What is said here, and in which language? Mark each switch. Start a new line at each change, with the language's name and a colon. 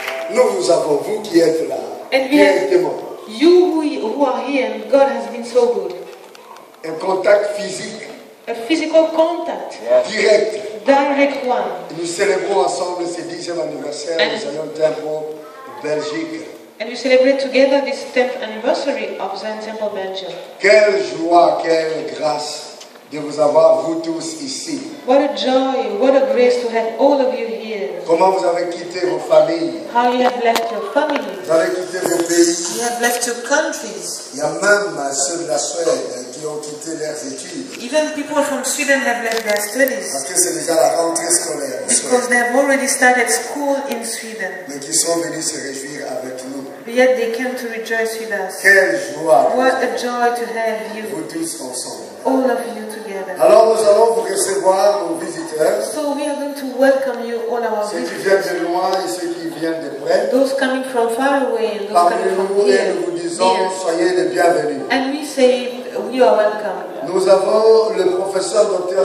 French: Nous vous avons, vous qui êtes là, qui êtes témoins.
English: You who are here, and God has been so good.
French: Un contact physique.
English: A physical contact.
French: Direct.
English: Direct one.
French: Nous célébrons ensemble ce 10e anniversaire du Zion Temple Belgique.
English: And we celebrate together this 10th anniversary of Zion Temple Belgium.
French: Quelle joie, quelle grâce de vous avoir, vous tous, ici.
English: What a joy, what a grace to have all of you here.
French: Comment vous avez quitté vos familles.
English: How you have left your families.
French: Vous avez quitté vos pays.
English: You have left your countries.
French: Il y a même ceux de la Suède qui ont quitté leurs études.
English: Even people from Sweden have left their studies.
French: Parce que c'est déjà la rentrée scolaire.
English: Because they have already started school in Sweden.
French: Mais qui sont venus se réjouir avec nous.
English: But yet they came to rejoice with us.
French: Quelle joie.
English: What a joy to have you.
French: Vous tous ensemble.
English: All of you together.
French: Alors nous allons vous recevoir, nos visiteurs.
English: So we are going to welcome you, all our
French: ceux
English: visitors.
French: Qui viennent de loin et ceux qui viennent de près.
English: Those coming from far away and those
French: Parmi
English: coming from
French: nous,
English: here.
French: et nous vous disons, soyez les bienvenus.
English: And we say, you are welcome.
French: Nous avons le professeur Dr.